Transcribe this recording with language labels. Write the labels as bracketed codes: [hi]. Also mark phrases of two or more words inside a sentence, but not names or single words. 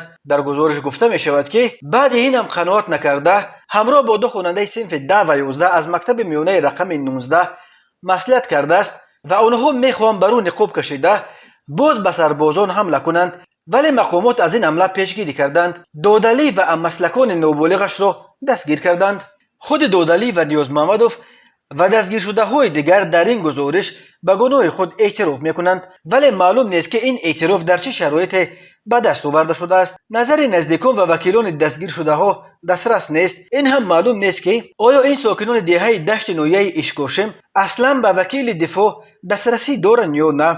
[tg] дар гузориш гуфта мешавад ки баъди инам қаноат накарда ҳамроҳ бо ду хонандаи синфи 10 ва 11 аз мактаби миёнаи рақами 19 маслиҳат кардааст ва онҳо мехоҳанд бар ӯ ниқоб кашида боз ба сарбозон ҳамла кунанд вале мақомот аз ин ҳамла пешгирӣ карданд. Додалӣ ва аммаслакони ноболиғашро дастгир карданд. [fa] خود دودالی و نیوز محمدوف و دستگیر شده های دیگر در این گزارش به گناه خود اعتراف میکنند، ولی معلوم نیست که این اعتراف در چه شرایط به دست آورده شده است. نظر نزدیکان و وکیلان دستگیر شده ها دسترس نیست. این هم معلوم نیست که آیا این ساکنان دهه دشت نویه اشکوشم اصلا به وکیل دفاع دسترسی دارند یا نه.